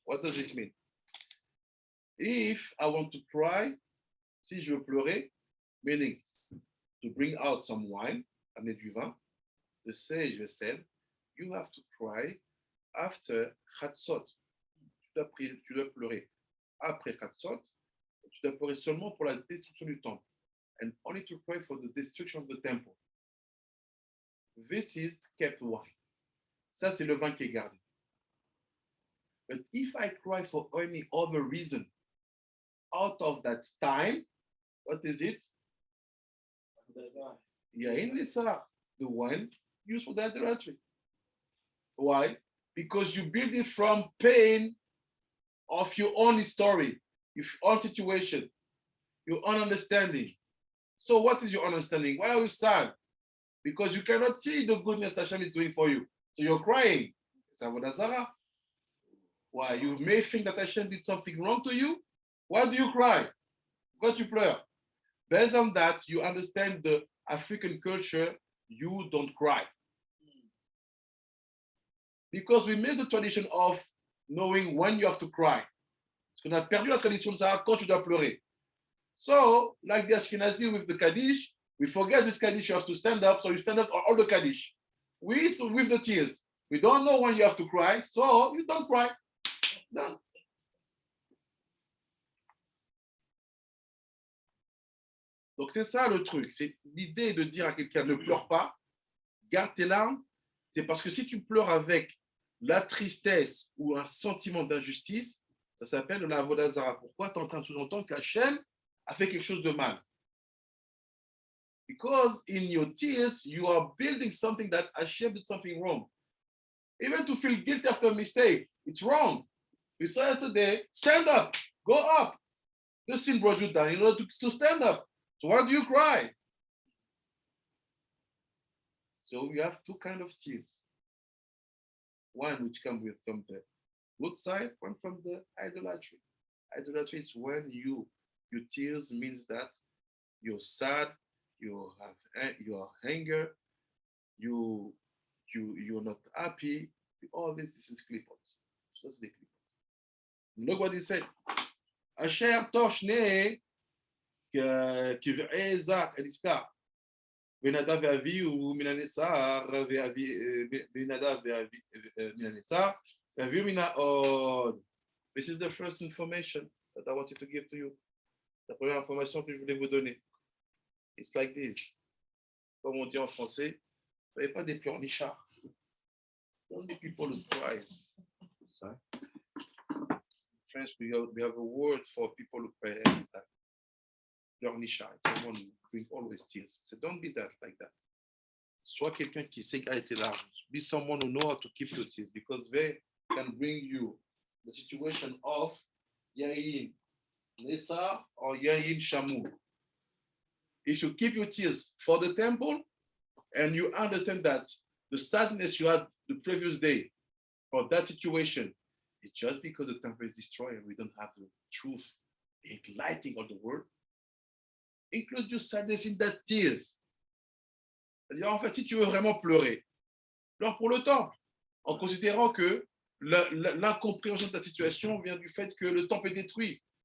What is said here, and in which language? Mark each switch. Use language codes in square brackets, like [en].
[en] What does it mean? If I want to cry, [fr] si je veux pleurer, [en] meaning to bring out some wine, [fr] amener du vin, [en] the sage said, you have to cry after Chatzot. [fr] Tu dois pleurer après Chatzot. Tu dois pleurer seulement pour la destruction du temple. [en] And only to pray for the destruction of the temple. This is kept wine. [fr] Ça, c'est le vin qui est gardé. [en] But if I cry for any other reason out of that time, what is it? Yain Nessa, the wine used for the idolatry. Why? Because you build it from pain of your own story, your own situation, your own understanding. So what is your understanding? Why are you sad? Because you cannot see the goodness Hashem is doing for you. So you're crying. It's Avodah Zarah. Why? You may think that Hashem did something wrong to you. Why do you cry? Why do you pleur? Based on that, you understand the African culture, you don't cry. Because we miss the tradition of knowing when you have to cry. [fr] Parce qu'on a perdu la tradition de savoir quand tu dois pleurer. [en] So, like the Ashkenazi with the Kaddish, we forget this Kaddish, you have to stand up, so you stand up on all the Kaddish. With the tears. We don't know when you have to cry, so you don't cry. Done. [fr] Donc c'est ça le truc, c'est l'idée de dire à quelqu'un ne pleure pas, garde tes larmes, c'est parce que si tu pleures avec la tristesse ou un sentiment d'injustice, ça s'appelle la Avodah Zarah. Pourquoi tu es en train de sous-entendre qu'Hachem a fait quelque chose de mal? [en] Because in your tears, you are building something that Hashem did something wrong. Even to feel guilty after a mistake, it's wrong. We saw yesterday, stand up, go up. The sin brought you down in order to stand up. So why do you cry? So we have two kinds of tears. One which comes from the good side, one from the idolatry. Idolatry is when your tears means that you're sad, you are anger, you're not happy. All this is clip-out. Just the clip-out. Look what he said. [he] Asher toshne כבעזר אליסקה, בנדב ואביהו מן הנצר, בנדב מן הנצר, ואביהו מן העוד. [en] This is the first information that I wanted to give to you. [fr] La première information que je voulais vous donner. [en] It's like this. [fr] Comme on dit en français, vous n'avez pas des pleurnichards. [en] Don't be people who cries. In French, we have a word for people who cry every time. Pleurnichard, someone who brings always tears. So don't be that like that. [fr] Sois quelqu'un qui sait garder tes larmes. [en] Be someone who knows how to keep your tears because they can bring you the situation of Yain Nessa or Yain Shamu. If you keep your tears for the temple and you understand that the sadness you had the previous day for that situation, it's just because the temple is destroyed and we don't have the truth igniting all the world. Include your sadness in that tears. [fr] C'est-à-dire, en fait, si tu veux vraiment pleurer, pleure pour le temple, en considérant que l'incompréhension de ta situation vient du fait que le temple est détruit.